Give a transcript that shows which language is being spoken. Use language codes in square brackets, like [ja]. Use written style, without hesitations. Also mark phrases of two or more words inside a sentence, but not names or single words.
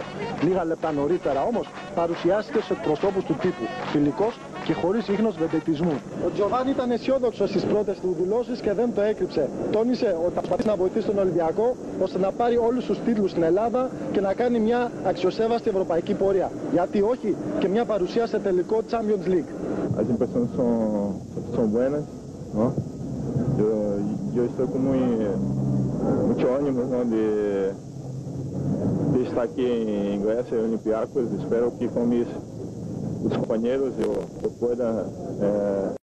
[el] Λίγα λεπτά νωρίτερα όμως παρουσιάστηκε στους εκπροσώπους του τύπου, φιλικός και χωρίς ίχνος βεντετισμού. Ο Τζοβάνι ήταν αισιόδοξος στις πρώτες του δηλώσεις και δεν το έκρυψε. Τόνισε ότι θα προσπαθήσει να βοηθήσει τον Ολυμπιακό ώστε να πάρει όλους τους τίτλους στην Ελλάδα και να κάνει μια αξιοσέβαστη ευρωπαϊκή πορεία. Γιατί όχι και μια παρουσία σε τελικό Champions League. [es] ¿No? Yo estoy con mucho ánimo, ¿no? de estar aquí en Grecia, en Olympiacos. Espero que con mis compañeros yo pueda